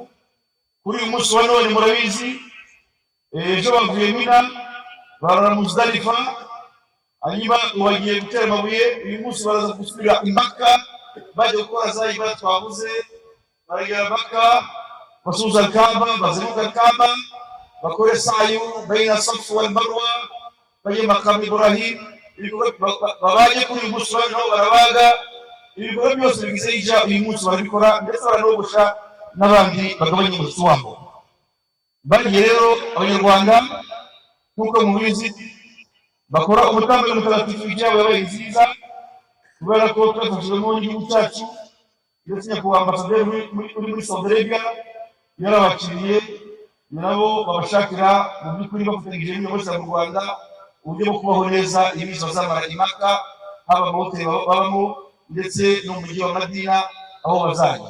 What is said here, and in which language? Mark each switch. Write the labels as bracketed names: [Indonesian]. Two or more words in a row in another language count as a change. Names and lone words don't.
[Kinyarwanda] Kuri uyu munsi wa none murabizi, ejo bavuye Mina barara Muzdalifa, hanyuma bagiye gutera amabuye. Uyu munsi baraza gusubira i Maka bajya gukora za ibada twavuze. Baragera Maka, basuhuza Kaaba, bazenguruka Kaaba, bakore [Arabic] سعي بين الصفا والمروة, [Kinyarwanda] bajye Maqam Ibrahim. Babaye kuri uyu munsi nabo barabaga. Ibikorwa byose bigize hija uyu munsi barabikora, ndetse baranogosha n'abandi bagabanya umusatsi wabo. Bagiye rero Abanyarwanda nk'uko mubizi bakora umutambagiro mutagatifu, ijabo yabaye nziza kubera ko twafashijwemo n'igihugu cyacu, ndetse nyakubahwa ambasaderi muri Saudi Arabia yarabakiriye, nabo babashakira mu by'ukuri bafatanyije n'Abayisilamu mu Rwanda uburyo bwo kubaho neza iminsi bazamara i Maka, haba mu hoteli babamo ndetse no mu mujyi wa Madina aho bazajya.